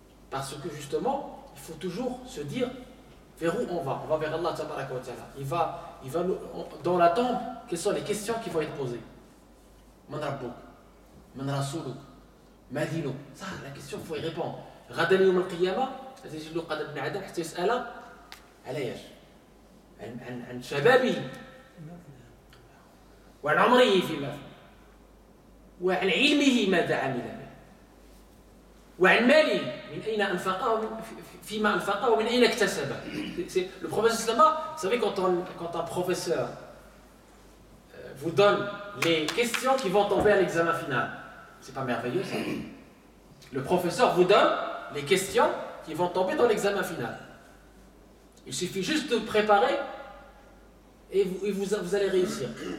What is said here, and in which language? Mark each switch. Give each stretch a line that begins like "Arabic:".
French: Parce que justement, il faut toujours se dire vers où on va. On va vers Allah
Arabic: tabaraka wa ta'ala.
French: Il va dans la tombe, quelles sont les questions qui vont être posées?
Arabic: Man rabbuk, man rasuluk, ma dinuk.
French: Ça, la question, il faut y répondre.
Arabic: غدا يوم القيامة تجد له قدر بن عدم حتى يسأل على ايش؟ عن شبابه وعن عمره فيما فيه وعن علمه ماذا عمل به وعن ماله من أين أنفقه فيما أنفقه ومن أين اكتسبه.
French: Le professeur Slama, vous savez quand un professeur vous donne les questions qui vont tomber à l'examen final, c'est pas merveilleux ça? Le professeur vous donne les questions qui vont tomber dans l'examen final. Il suffit juste de préparer et vous allez réussir.